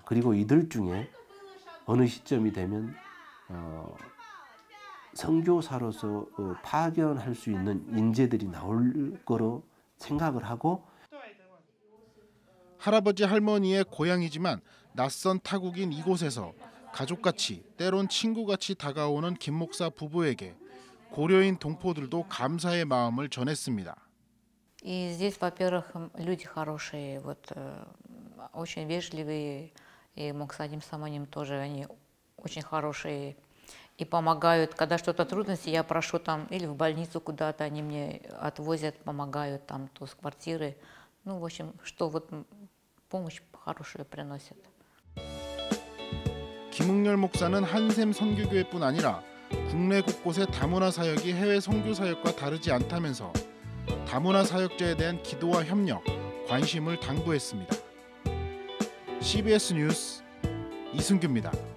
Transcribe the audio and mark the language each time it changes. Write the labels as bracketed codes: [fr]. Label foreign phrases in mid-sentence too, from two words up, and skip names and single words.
[ko] 그리고 이들 중에 어느 시점이 되면 선교사로서 파견할 수 있는 인재들이 나올 거로 생각을 하고. 할아버지 할머니의 고향이지만 낯선 타국인 이곳에서 가족같이 때론 친구같이 다가오는 김 목사 부부에게 고려인 동포들도 감사의 마음을 전했습니다. [ru] И здесь, во-первых, люди хорошие, очень вежливые, и Моксадим Самоним тоже, они очень хорошие и помогают. Когда что-то трудности, я прошу там или в больницу куда-то, они мне отвозят, помогают там, то с квартиры. Ну, в общем, что помощь хорошую приносят. [ko] 김응렬 목사는 한샘 선교교회뿐 아니라 국내 곳곳의 다문화 사역이 해외 선교 사역과 다르지 않다면서 다문화 사역자에 대한 기도와 협력, 관심을 당부했습니다. CBS 뉴스 이승규입니다.